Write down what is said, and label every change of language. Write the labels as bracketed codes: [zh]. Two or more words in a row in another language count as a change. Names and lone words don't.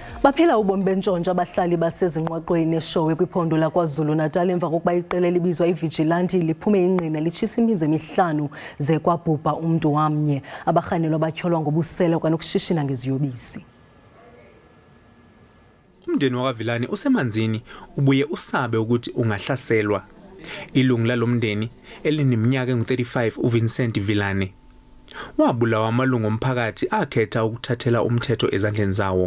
[xh] Baphila ubomi bentshontsho abahlali baseZinqwaqweni eShowe kwiphondo lakwa-Zulu Natal emva kokuba iqela elibizwa iVigilante liphume ingqina litshisa imizi emihlanu kwabhubha umntu omnye. Abahlali atyholwa ngobusela kwanokushishina ngeziyobisi. [zu] Umndeni wakwaVilani usemanzini ubuye usabe ukuthi ungahlaselwa. Ilungu lalomndeni elineminyaka engu-35 uVincent Vilane wabulawa amalungu omphakathi akhetha ukuthathela umthetho ezandleni zawo.